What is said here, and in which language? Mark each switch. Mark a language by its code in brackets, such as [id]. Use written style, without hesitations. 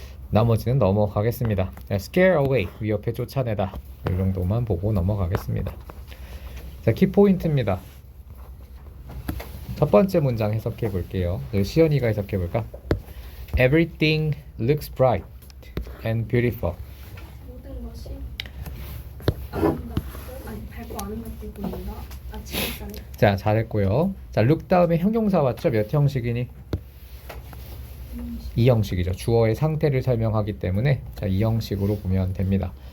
[ko] 나머지는 넘어가겠습니다. scare away, 위협해 쫓아내다. 이 정도만 보고 넘어가겠습니다. 자, 키포인트입니다. 첫 번째 문장 해석해 볼게요. 시연이가 해석해 볼까? [en] Everything looks bright and beautiful. [ko] 모든 것이 아름답고 밝고 아름답게 보인다. 아침 햇살에. 자, 잘했고요. 자, look 다음에 형용사 왔죠? 몇 형식이니? 이 형식이죠. 주어의 상태를 설명하기 때문에 자, 이 형식으로 보면 됩니다.